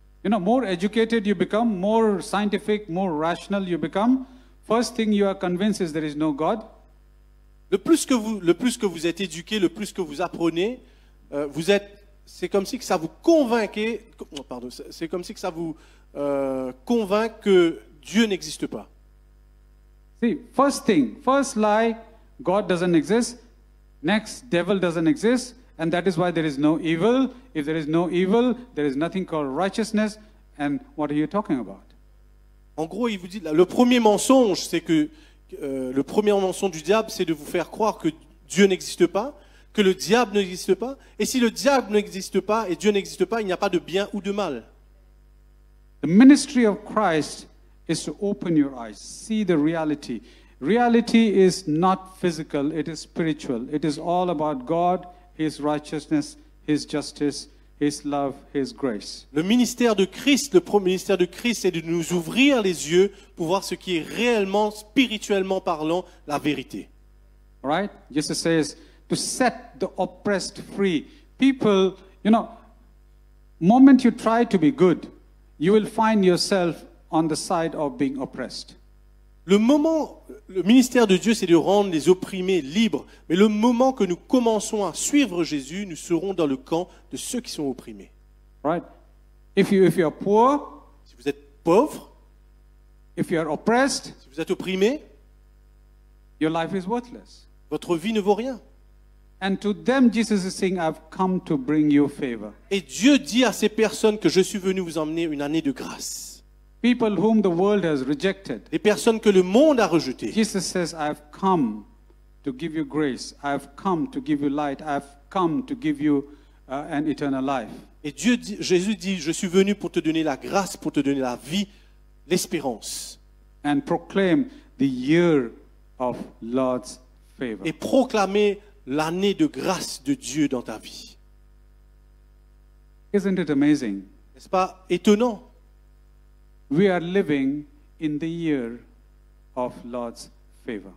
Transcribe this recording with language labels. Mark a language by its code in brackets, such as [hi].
[en] You know, more educated you become, more scientific, more rational you become, first thing you are convinced is there is no God. [fr] Le plus que vous êtes éduqué, le plus que vous apprenez, c'est comme si que ça vous convainquait, c'est comme si que ça vous convainc que Dieu n'existe pas. [en] See, first thing, first lie, God doesn't exist. Next, devil doesn't exist. And that is why there is no evil. If there is no evil, there is nothing called righteousness. And what are you talking about? [fr] En gros, il vous dit, le premier mensonge, c'est que le premier mensonge du diable, c'est de vous faire croire que Dieu n'existe pas, que le diable n'existe pas. Et si le diable n'existe pas et Dieu n'existe pas, il n'y a pas de bien ou de mal. [en] The ministry of Christ is to open your eyes, see the reality. Reality is not physical, it is spiritual. It is all about God, His righteousness, His justice, His love, His grace. [fr] Le ministère de Christ, le premier ministère de Christ, c'est de nous ouvrir les yeux pour voir ce qui est réellement, spirituellement parlant, la vérité. [en] All right? Jesus says to set the oppressed free. People, you know, moment you try to be good, you will find yourself on the side of being oppressed. [fr] Le ministère de Dieu, c'est de rendre les opprimés libres. Mais le moment que nous commençons à suivre Jésus, nous serons dans le camp de ceux qui sont opprimés. [en] Right? If you are poor, [fr] Si vous êtes pauvre, [en] if you are oppressed, [fr] si vous êtes opprimé, [en] your life is worthless. [fr] votre vie ne vaut rien. [en] And to them, Jesus is saying, I've come to bring you favor. [fr] Et Dieu dit à ces personnes que je suis venu vous emmener une année de grâce. [en] People whom the world has rejected. [fr] Les personnes que le monde a rejetées. [en] Jesus says, I've come to give you grace. I've come to give you light. I've come to give you an eternal life. [fr] Et Jésus dit, je suis venu pour te donner la grâce, pour te donner la vie, l'espérance. [en] And proclaim the year of Lord's favor. [fr] Et proclamer l'année de grâce de Dieu dans ta vie. [en] Isn't it amazing? [fr] N'est-ce pas étonnant? [en] We are living in the year of Lord's favor.